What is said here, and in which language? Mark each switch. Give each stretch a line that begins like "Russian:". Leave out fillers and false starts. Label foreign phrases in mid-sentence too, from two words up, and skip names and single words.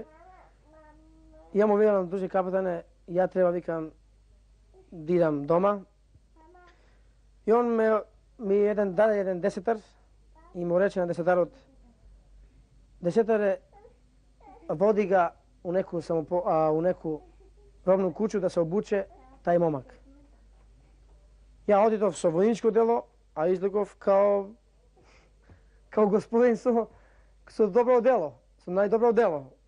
Macedonian: Ја му викам, дружи капетане, ја треба, викам, да идам дома. И он ми даде еден десетар и му рече на десетарот, десетаре,
Serbian: води ga u neku robnu kuću da se obuče taj momak.
Macedonian: Ja odidov со војничко дело, а излегов као господин со добро дело, со најдобро дело.